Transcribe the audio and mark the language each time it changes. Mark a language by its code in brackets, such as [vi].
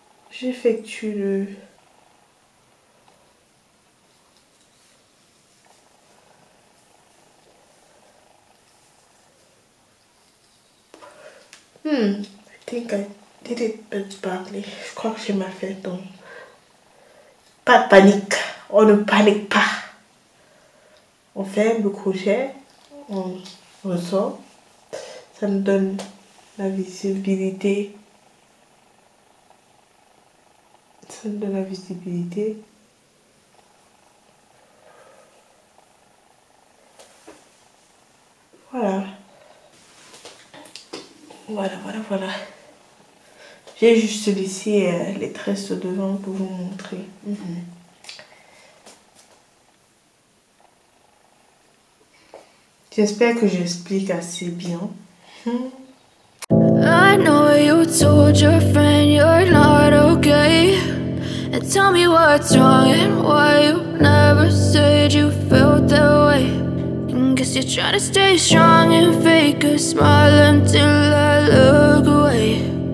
[fr] J'effectue le [en] I think I did it badly. [fr] Je crois que j'ai mal fait, donc pas de panique. On ne panique pas. On ferme le crochet, on ressort. Ça nous donne la visibilité. Ça nous donne la visibilité. Voilà. Voilà. J'ai juste laissé les tresses devant pour vous montrer. J'espère que j'explique assez bien. [en] I know you told your friend you're not okay, and tell me what's wrong and why you never said you felt that way. And guess you're trying to stay strong and fake a smile until I look away.